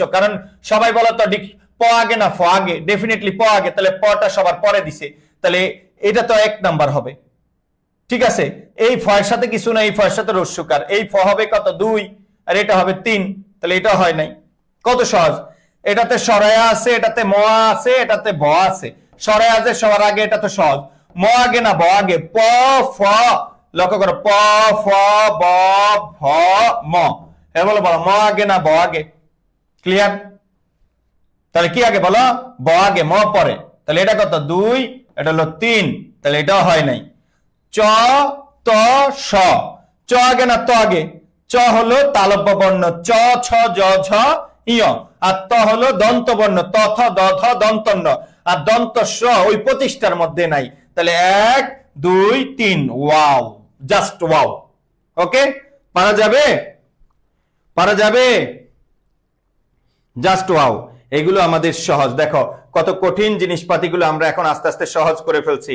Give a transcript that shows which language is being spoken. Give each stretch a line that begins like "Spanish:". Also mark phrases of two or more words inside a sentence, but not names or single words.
Bangla: কারণ সবাই বলো তো প আগে না ফ আগে, ডেফিনেটলি প আগে, তাহলে পটা সবার পরে দিছে, তাহলে এটা তো 1 নাম্বার হবে। ঠিক আছে, এই ফয়ের সাথে কিছু না, এই ফয়ের সাথে রস্যকার, এই ফ হবে কত 2, আর এটা হবে 3, তাহলে এটা হয় নাই। কত সহজ, এটাতে সরায়া আছে, এটাতে ম আছে, এটাতে ভ আছে। সরায়া আছে সবার আগে, এটা তো সহজ। ম আগে না ব আগে, প ফ, লক্ষ্য করো, প ফ ব ভ ম, এবার বলো ম আগে না ব আগে। ক্লিয়ার? তাহলে কি আগে বলো, ব আগে, ম পরে, তাহলে এটা কত 2, এটা হলো 3, তাহলে এটাও হয় নাই। চ ত স, চ আগে না ত আগে, চ হলো তালব্য বর্ণ, চ ছ জ ঝ ইয়, আর ত হলো দন্ত বর্ণ, ত থ দ ধ দন্তন্য, আর দন্ত স ওই 25টার মধ্যে নাই। তাহলে 1 2 3, ওয়াও,
English: just wow.
Bangla: ওকে, পারা যাবে, পারা যাবে,
English: just wow.
Bangla: এগুলো আমাদের সহজ। দেখো কত কঠিন জিনিসপাতিগুলো আমরা এখন আস্তে আস্তে সহজ করে ফেলছি।